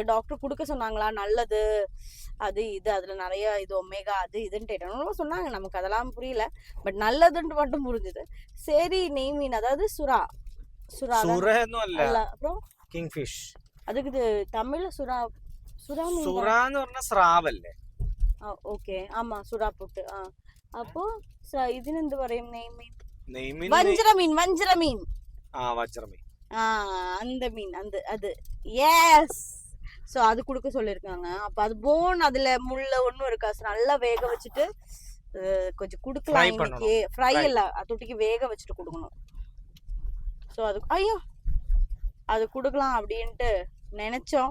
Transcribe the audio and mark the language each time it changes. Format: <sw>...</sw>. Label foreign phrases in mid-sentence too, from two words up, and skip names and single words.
<ta>டாக்டர் கொடுக்க சொன்னாங்களா, நல்லது அது இது, அதுல நிறைய இது ஒமேகா அது இதுன்னு கேட்டோம் சொன்னாங்க. நமக்கு அதெல்லாம் புரியல, பட் நல்லதுன்னு மட்டும் புரிஞ்சுது. சரி நெய் மீன், அதாவது சுறா. அப்புறம் கிங்ஃபிஷ். அதுக்கு இது தமிழ்ல சுறா மீன்.</ta> <ml>சுறான்னு പറഞ്ഞ സ്രാവല്ലേ?</ml> <ta>ஓகே, ஆமா சுறா புட்டு. அப்போ</ta> <ml>ഇതിന് എന്ത് പറയും? നെയ് മീൻ, വഞ്ചര</ml> <ta>மீன்.</ta> <ml>വഞ്ചര മീൻ.</ml> <ta>அந்த மீன், அது எஸ். ஸோ அது கொடுக்க சொல்லியிருக்காங்க. அப்போ அது போன், அதுல முள்ள ஒன்றும் இருக்கா. நல்லா வேக வச்சுட்டு கொஞ்சம் கொடுக்கலாம் இன்னைக்கு. ஃப்ரை இல்லை, தொட்டிக்கு வேக வச்சுட்டு கொடுக்கணும். ஸோ அது அது கொடுக்கலாம் அப்படின்ட்டு நினைச்சோம்.</ta>